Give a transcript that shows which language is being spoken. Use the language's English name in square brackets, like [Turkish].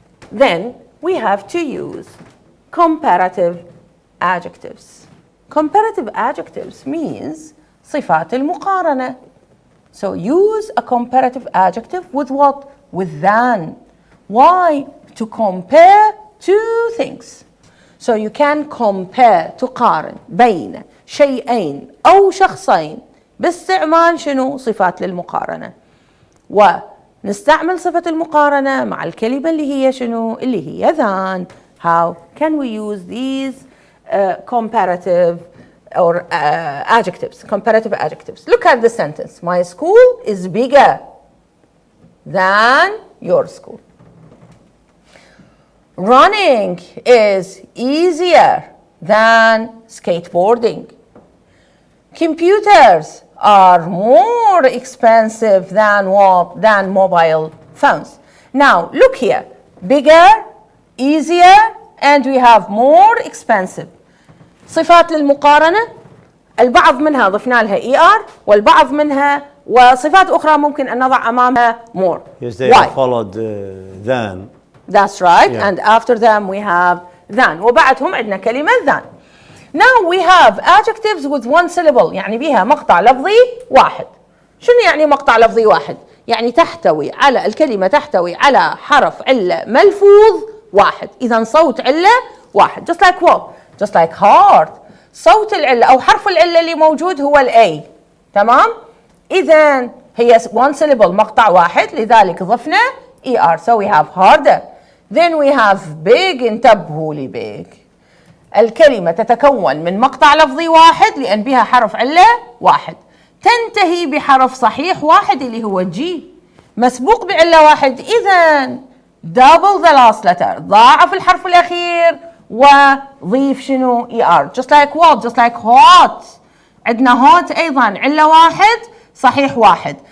[English] Then we have to use comparative adjectives. Comparative adjectives means [Arabic] صفات المقارنة. [English] So use a comparative adjective with what? With than. Why? To compare two things. So you can compare, [Arabic] تقارن بين شيئين أو شخصين باستعمال شنو؟ صفات للمقارنة. ونستعمل صفة المقارنة مع الكلمة اللي هي شنو؟ اللي هي than. [English] How can we use these comparative or adjectives, comparative adjectives? Look at the sentence. My school is bigger than your school. Running is easier than skateboarding. Computers are more expensive than what? Than mobile phones. Now look here. Bigger, easier, and we have more expensive. [Arabic] صفات للمقارنة البعض منها ضفنا لها ER والبعض منها وصفات أخرى ممكن أن نضع أمامها more. [English] Yes, they followed than. That's right. Yeah. And after them we have than. [Arabic] وبعدهم عندنا كلمة than. [English] Now we have adjectives with one syllable. [Arabic] يعني بيها مقطع لفظي واحد. شنو يعني مقطع لفظي واحد؟ يعني تحتوي على الكلمة تحتوي على حرف علة ملفوظ واحد. إذا صوت علة واحد. [English] Just like what? Just like heart. [Arabic] صوت العلة أو حرف العلة اللي موجود هو ال A. تمام؟ إذا هي [English] one syllable [Arabic] مقطع واحد لذلك ضفنا ER. [English] So we have harder. Then we have big. [Arabic] انتبهوا لي big. الكلمة تتكون من مقطع لفظي واحد لأن بها حرف علة واحد. تنتهي بحرف صحيح واحد اللي هو G. مسبوق بعلة واحد. [English] إذا double the last letter. [Arabic] ضاعف الحرف الأخير وضيف شنو ER. [English] Just like what? Just like hot. [Arabic] عندنا hot أيضا علة واحد صحيح واحد.